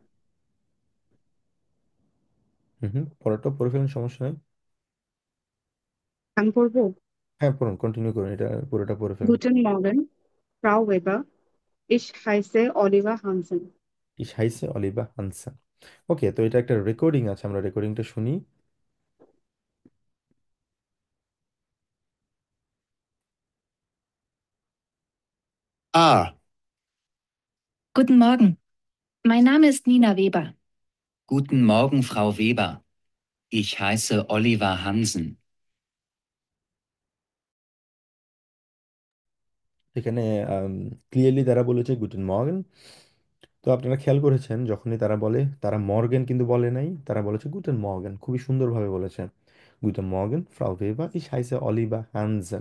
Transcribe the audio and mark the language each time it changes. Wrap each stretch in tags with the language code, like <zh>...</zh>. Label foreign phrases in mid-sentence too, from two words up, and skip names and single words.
<bn>হুম হুম, পরেরটা পড়ে ফেলেন, সমস্যা নেই। আমি পড়ব। হ্যাঁ পড়ুন, কন্টিনিউ করুন, এটা পুরোটা পড়ে ফেলুন।</bn> <de>Guten Morgen, Frau Weber. Ich heiße Oliver Hansen. Ich heiße Oliver Hansen.</de> <bn>ওকে, তো এটা একটা রেকর্ডিং আছে, আমরা রেকর্ডিংটা শুনি। Ah,</bn> <de>Guten Morgen, mein Name ist Nina Weber. guten Morgen, Frau Weber. Ich heiße Oliver Hansen.</de> <bn>এখানে ক্লিয়ারলি তারা বলেছে</bn> <de>Guten Morgen.</de> <bn>তো আপনারা খেয়াল করেছেন যখনই তারা বলে, তারা মর্গেন কিন্তু বলে নাই, তারা বলেছে</bn> <de>Guten Morgen,</de> <bn>খুবই সুন্দরভাবে বলেছে।</bn> <de>Guten Morgen Frau Weber, ich heiße Oliver Hansen.</de>